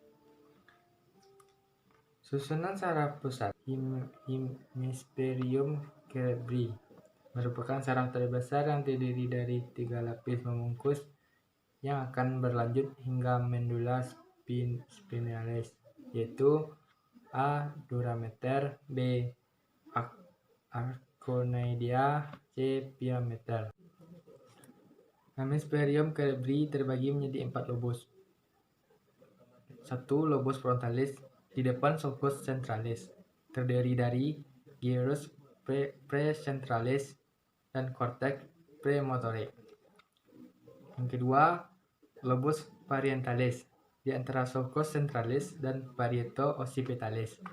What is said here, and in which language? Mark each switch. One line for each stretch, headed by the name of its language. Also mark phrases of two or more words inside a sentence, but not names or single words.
Indonesian: Susunan saraf pusat,
Latin: hemisferium cerebri,
Indonesian: merupakan saraf terbesar yang terdiri dari 3 lapis membungkus yang akan berlanjut hingga
Latin: medulla spinalis,
Indonesian: yaitu A.
Latin: dura mater, B. arachnoidea, C. pia mater. Hemisferium cerebri
Indonesian: terbagi menjadi 4 lobus. 1.
Latin: Lobus frontalis
Indonesian: di depan
Latin: sulcus centralis,
Indonesian: terdiri dari
Latin: gyrus precentralis
Indonesian: dan cortex premotorik. Yang kedua,
Latin: lobus parietalis
Indonesian: di antara
Latin: sulcus centralis
Indonesian: dan
Latin: parieto occipitalis.